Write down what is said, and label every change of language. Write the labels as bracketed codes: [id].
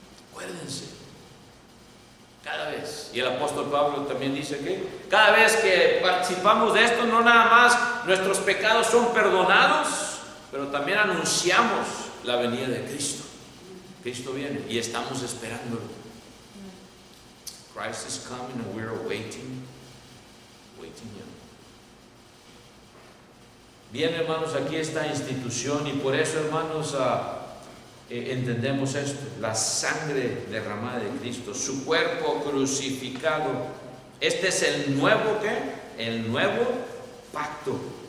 [es] Acuérdense. Cada vez. Y el apóstol Pablo también dice que cada vez que participamos de esto, no nada más nuestros pecados son perdonados, pero también anunciamos la venida de Cristo. Cristo viene y estamos esperándolo. [en] Christ is coming and we're waiting him. [es] Bien, hermanos, aquí esta institución, y por eso, hermanos, entendemos esto: la sangre derramada de Cristo, su cuerpo crucificado. Este es el nuevo, ¿qué? El nuevo pacto.